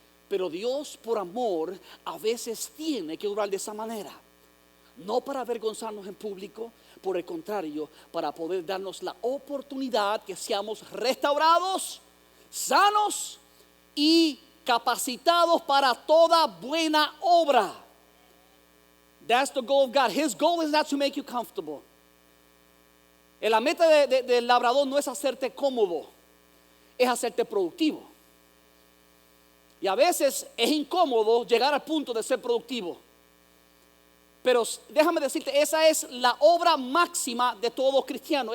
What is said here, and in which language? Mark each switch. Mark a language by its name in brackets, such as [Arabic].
[Spanish] Pero Dios, por amor, a veces tiene que obrar de esa manera, no para avergonzarnos en público, por el contrario, para poder darnos la oportunidad que seamos restaurados, sanos y capacitados para toda buena obra. [English] That's the goal of God. His goal is not to make you comfortable. [Spanish] La meta del labrador no es hacerte cómodo, es hacerte productivo. Y a veces es incómodo llegar al punto de ser productivo. Pero déjame decirte, esa es la obra máxima de todo cristiano.